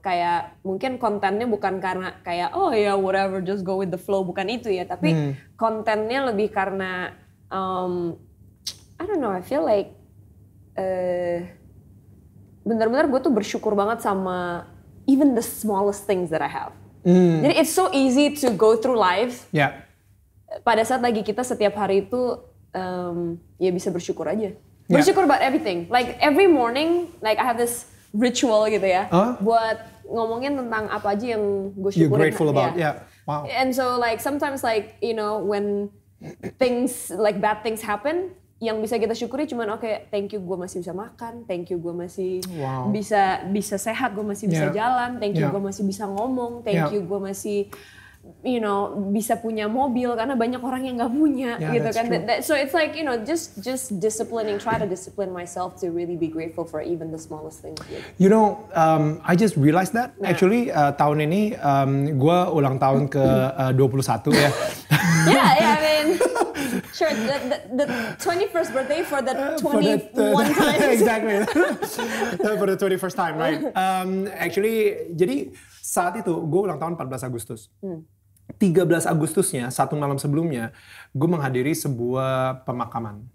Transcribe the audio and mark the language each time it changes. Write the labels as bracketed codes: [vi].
[id] Kayak mungkin kontennya bukan karena kayak oh ya [en] whatever just go with the flow [id] bukan itu ya, tapi kontennya lebih karena [en] I don't know, I feel like [id] benar-benar gue tuh bersyukur banget sama [en] even the smallest things that I have. [id] Jadi [en] it's so easy to go through life. Yeah. [id] Pada saat lagi kita setiap hari itu ya bisa bersyukur aja. [en] Bersyukur about everything. Like every morning, like I have this ritual [id] gitu ya. Buat ngomongin tentang apa aja yang gue syukurin. [en] You're grateful about, yeah. Wow. And so like sometimes like, you know, when things, like bad things happen, [id] yang bisa kita syukuri cuman oke, thank you gue masih bisa makan, thank you gue masih bisa sehat, gue masih bisa jalan, thank you gue masih bisa ngomong, thank you gue masih you know bisa punya mobil karena banyak orang yang nggak punya gitu kan. [en] So it's like you know just disciplining, try to discipline myself to really be grateful for even the smallest things. You know, I just realized that actually [id] tahun ini gue ulang tahun ke 21 ya. [en] Yeah, I mean, sure the 21st birthday for the 21 times. Exactly. For the 21st time, right? [id] Actually, jadi saat itu gue ulang tahun 14 Agustus. 13 Agustusnya, satu malam sebelumnya, gue menghadiri sebuah pemakaman.